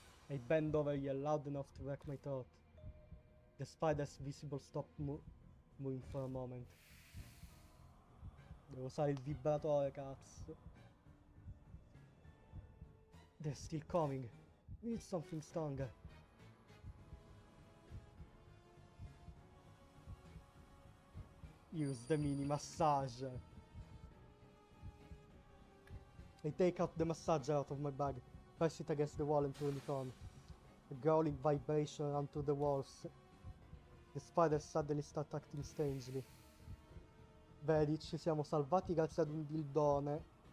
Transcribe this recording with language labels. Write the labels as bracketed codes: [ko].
[en] I bend over, yell loud enough to wreck my throat. The spider's visible stopped moving for a moment. [it] Devo usare il vibratore, cazzo. [en] They're still coming. We need something stronger. Use the mini massager. I take out the massager out of my bag, press it against the wall and turn it on. A growling vibration ran through the walls. The spiders suddenly start acting strangely. [it] Vedi, ci siamo salvati grazie ad un dildone.